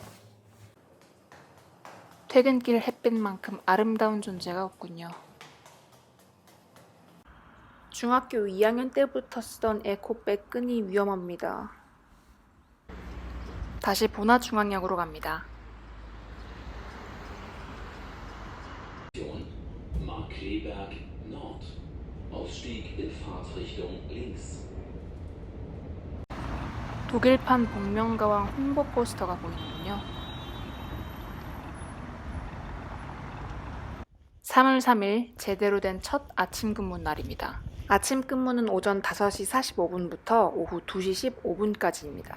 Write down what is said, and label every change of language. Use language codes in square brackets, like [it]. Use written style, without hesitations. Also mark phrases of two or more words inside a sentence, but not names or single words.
[ko] 퇴근길 햇빛만큼 아름다운 존재가 없군요. 중학교 2학년 때부터 쓰던 에코백 끈이 위험합니다. 다시 보나중앙역으로 갑니다. [de] Markkleeberg Nord. Ausstieg in Fahrtrichtung links. [ko] 독일판 복면가왕 홍보 포스터가 보이는군요. 3월 3일 제대로 된 첫 아침 근무 날입니다. 아침 근무는 오전 5시 45분부터 오후 2시 15분까지입니다.